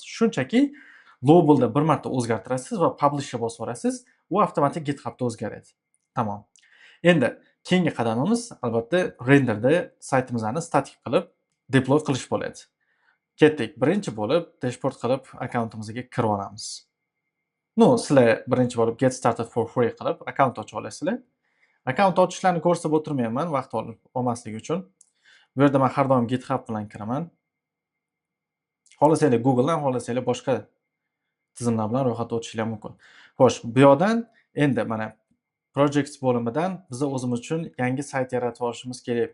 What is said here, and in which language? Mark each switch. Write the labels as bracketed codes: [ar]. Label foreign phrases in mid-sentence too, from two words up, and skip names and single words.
[uz] Shunchaki Lobelda bir marta o'zgartirasiz va publishga bosib yuborasiz, u avtomatik GitHubda o'zgaradi. Tamom. Endi keyingi qadamimiz albatta renderda saytimizni statik qilib deploy qilish bo'ladi. Ketdik. Birinchi bo'lib dashboard qilib akkauntimizga kirib olamiz. Sizlar birinchi bo'lib [en] get started for free [uz] qilib akkaunt ochib olasizlar. Akkaunt ochishlarni ko'rsatib o'tirmayman vaqt olmaslik uchun. Bu yerda men har doim GitHub bilan kiraman. Xohlasanglar Googledan, xohlasanglar boshqa tizimlar bilan ro'yxatdan o'tishinglar mumkin. Xo'sh, bu yerdan endi mana projects bo'limidan biz o'zimiz uchun yangi sayt yaratib olishimiz kerak.